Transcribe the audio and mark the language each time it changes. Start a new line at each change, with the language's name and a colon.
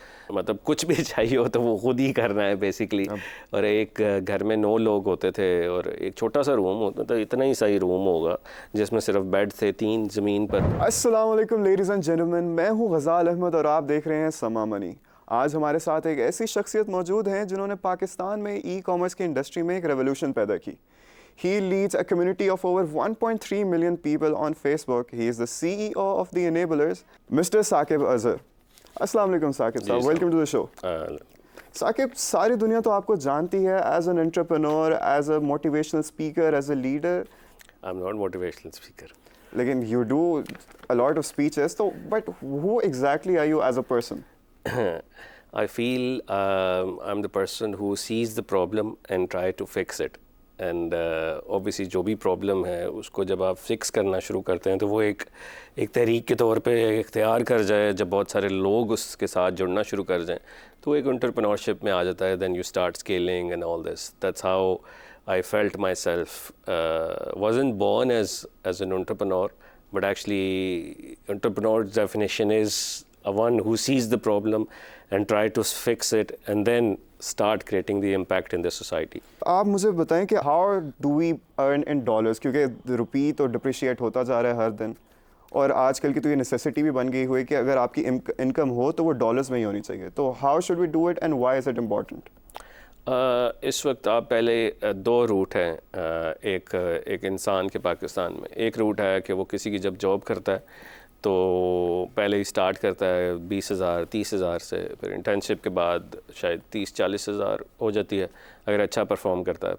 Urdu: مطلب کچھ بھی چاہیے ہو تو وہ خود ہی کرنا ہے بیسکلی. اور ایک گھر میں 9 لوگ ہوتے تھے اور ایک چھوٹا سا روم ہوتا تھا, اتنا ہی صحیح روم ہوگا جس میں صرف بیڈ تھے 3 زمین پر. السلام علیکم لیڈیز اینڈ جینٹلمین, میں ہوں غزال احمد اور آپ دیکھ رہے ہیں سما منی. آج ہمارے ساتھ ایک ایسی شخصیت موجود ہیں جنہوں نے پاکستان میں ای کامرس کی انڈسٹری میں ایک ریولیوشن پیدا کی.
English: He leads a community of over 1.3 million people on Facebook. He is the CEO of the Enablers, Mr.
Urdu: Saqib Azhar. السلام علیکم ثاقب صاحب,
English: Welcome to the show.
Urdu: ثاقب, ساری دنیا تو آپ کو جانتی ہے
English: As an entrepreneur, as a motivational speaker, as a leader. I am not motivational speaker. لیکن you do a lot of speeches, تو but who exactly are you as a person? I feel I'm the person who sees the problem and try to fix it.
Urdu: And obviously جو بھی problem ہے اس کو جب آپ fix کرنا شروع کرتے ہیں تو وہ ایک تحریک کے طور پہ اختیار کر جائے, جب بہت سارے لوگ اس کے ساتھ جڑنا شروع کر جائیں تو ایک انٹرپرینورشپ میں آ جاتا ہے.
English: Then you start scaling and all this. That's how I felt myself. wasn't born as an entrepreneur, but actually entrepreneur's definition is a one who sees the problem and try to fix it and then start creating the impact in the society.
Urdu: آپ مجھے بتائیں کہ
English: how do we earn in dollars,
Urdu: کیونکہ روپی تو depreciate ہوتا جا رہا ہے ہر دن, اور آج کل کی تو یہ نیسیسٹی بھی بن گئی ہوئی کہ اگر آپ کی انکم ہو تو وہ ڈالرز میں ہی ہونی چاہیے.
English: تو how should we do it and why is it important?
Urdu: اس وقت آپ پہلے 2 روٹ ہیں ایک انسان کے پاکستان میں. ایک روٹ ہے کہ وہ کسی کی جب جاب کرتا ہے تو پہلے ہی اسٹارٹ کرتا ہے 20,000 30,000 سے, پھر انٹرنشپ کے بعد شاید 30-40 ہزار ہو جاتی ہے اگر اچھا پرفارم کرتا ہے.